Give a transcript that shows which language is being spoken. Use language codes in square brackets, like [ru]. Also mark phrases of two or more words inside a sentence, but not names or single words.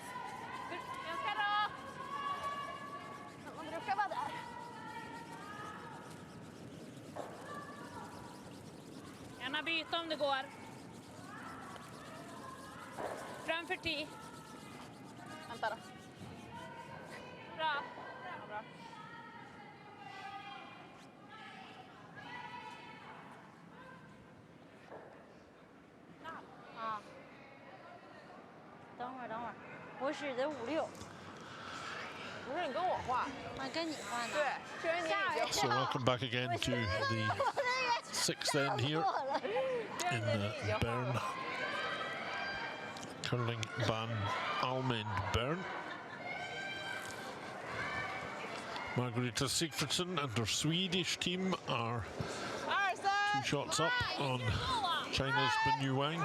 [sv] Ganska rakt. Man brukar vara där. Gärna byta om det går. Framför 10. Vänta då. Bra. Bra. [zh] 啊，等会儿，我使的5-6。不是你跟我画，我跟你画呢。对，是因为你已经。 [en] So welcome back again to the 6th end here in the Bern curling ban Almend Bern. Margareta Sigfridsson and her Swedish team are 2 shots up on China's Wang.